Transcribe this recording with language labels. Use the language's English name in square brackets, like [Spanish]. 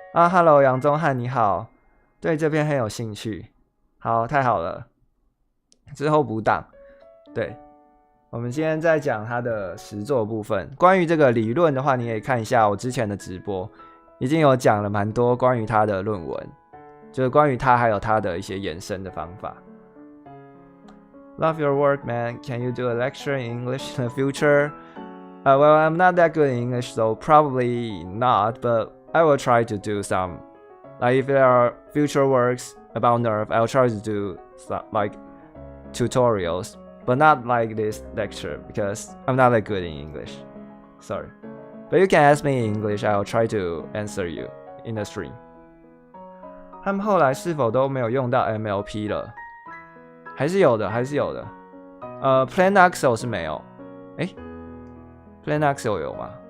[Chinese] Hello 杨宗翰你好，对这篇很有兴趣，好，太好了，之后补档。对，我们今天在讲它的实作部分。关于这个理论的话，你可以看一下我之前的直播，已经有讲了蛮多关于它的论文，就是关于它还有它的一些延伸的方法。 [English] Love your work, man. Can you do a lecture in English in the future? Well, I'm not that good in English, so probably not, but I will try to do some. Like if there are future works about Nerf, I'll try to do some, like tutorials, but not like this lecture because I'm not that good in English. Sorry. But you can ask me in English, I'll try to answer you in the stream. [Chinese] 他们后来是否都没有用到 MLP 了？还是有的，还是有的。 Plan Voxel 是没有。 Plan Voxel 有吗？